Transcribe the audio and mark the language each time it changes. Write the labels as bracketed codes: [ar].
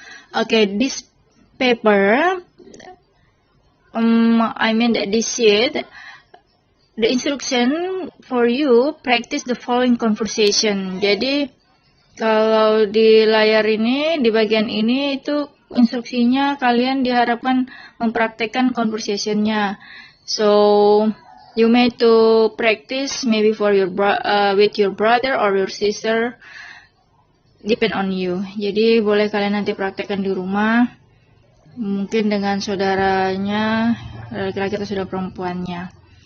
[en] Okay, this paper, I mean that this sheet, the instruction for you practice the following conversation. [id] Jadi kalau di layar ini, di bagian ini itu instruksinya kalian diharapkan mempraktekkan conversation-nya. [en] So you may to practice maybe for your with your brother or your sister, depend on you. [id] Jadi boleh kalian nanti praktekkan di rumah, mungkin dengan saudaranya, laki-laki atau saudara perempuannya.